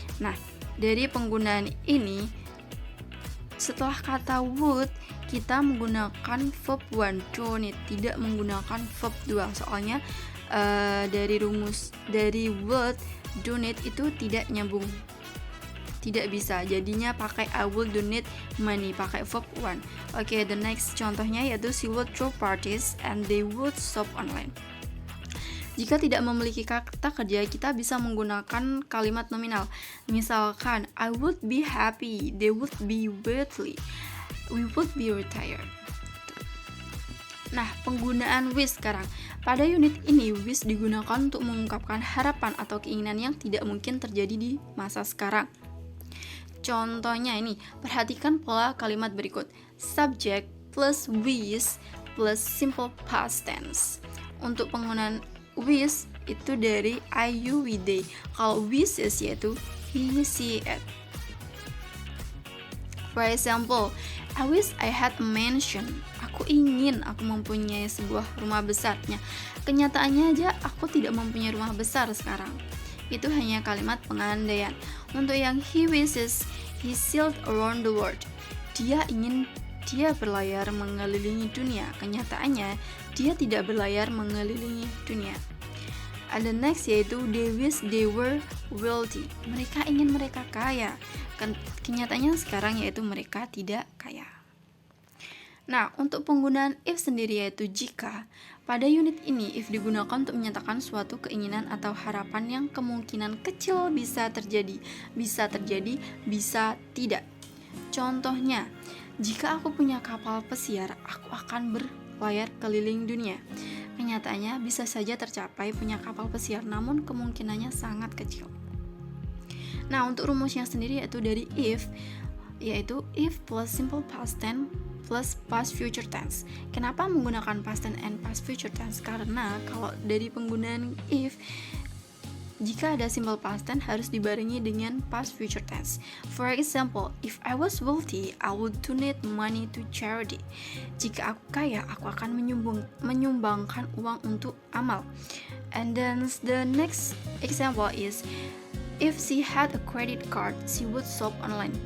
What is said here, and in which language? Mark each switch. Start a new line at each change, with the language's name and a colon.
Indonesian: Nah, dari penggunaan ini setelah kata would kita menggunakan verb 1 donate, tidak menggunakan verb 2. Soalnya dari rumus dari would donate itu tidak nyambung, tidak bisa, jadinya pakai
English: I will donate money,
Indonesian: pakai verb 1. Oke,
English: the next
Indonesian: contohnya yaitu
English: she would throw parties and they would shop online.
Indonesian: Jika tidak memiliki kata kerja, kita bisa menggunakan kalimat nominal. Misalkan,
English: I would be happy, they would be wealthy, we would be retired.
Indonesian: Nah, penggunaan wish sekarang. Pada unit ini, wish digunakan untuk mengungkapkan harapan atau keinginan yang tidak mungkin terjadi di masa sekarang. Contohnya ini, perhatikan pola kalimat berikut. Subject plus wish plus simple past tense. Untuk penggunaan wish itu dari I, you, we, they. Kalau wishes yaitu he, she, it.
English: For example, I wish I had a mansion.
Indonesian: Aku ingin aku mempunyai sebuah rumah besarnya. Kenyataannya aja aku tidak mempunyai rumah besar sekarang. Itu hanya kalimat pengandaian. Untuk yang
English: he wishes, he sailed around the world.
Indonesian: Dia berlayar mengelilingi dunia. Kenyataannya dia tidak berlayar mengelilingi dunia.
English: And the next
Indonesian: yaitu
English: they wish they were wealthy.
Indonesian: Mereka ingin mereka kaya. Kenyataannya sekarang yaitu mereka tidak kaya. Nah, untuk penggunaan if sendiri yaitu jika. Pada unit ini, if digunakan untuk menyatakan suatu keinginan atau harapan yang kemungkinan kecil bisa terjadi, bisa tidak. Contohnya, jika aku punya kapal pesiar, aku akan berlayar keliling dunia. Kenyataannya bisa saja tercapai punya kapal pesiar, namun kemungkinannya sangat kecil. Nah, untuk rumusnya sendiri yaitu dari if, yaitu if plus simple past tense plus past future tense. Kenapa menggunakan past tense and past future tense? Karena kalau dari penggunaan if, jika ada simple past tense harus dibarengi dengan past future tense.
English: For example, if I was wealthy, I would donate money to charity.
Indonesian: Jika aku kaya, aku akan menyumbangkan uang untuk amal.
English: And then the next example is if she had a credit card, she would shop online.